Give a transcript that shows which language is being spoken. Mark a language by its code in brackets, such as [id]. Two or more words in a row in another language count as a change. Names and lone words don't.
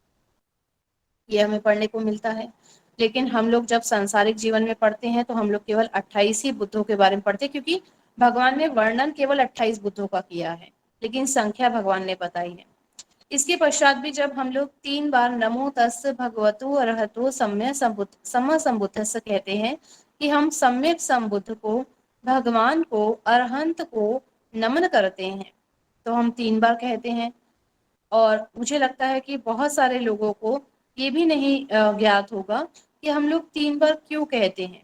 [hi] ये हमें पढ़ने को मिलता है। लेकिन हम लोग जब सांसारिक जीवन में पढ़ते हैं तो हम लोग केवल 28 ही बुद्धों के बारे में पढ़ते हैं, क्योंकि भगवान ने वर्णन केवल 28 बुद्धों का किया है, लेकिन संख्या भगवान ने बताई है। इसके पश्चात भी जब हम लोग 3 बार [pi] नमो तस् भगवतो अरहतो सम्मा संबुद्धस्स [hi] कहते हैं कि हम सम्यक संबुद्ध को, भगवान को, अरहंत को नमन करते हैं, तो हम 3 बार कहते हैं। और मुझे लगता है कि बहुत सारे लोगों को ये भी नहीं ज्ञात होगा कि हम लोग 3 बार क्यों कहते हैं।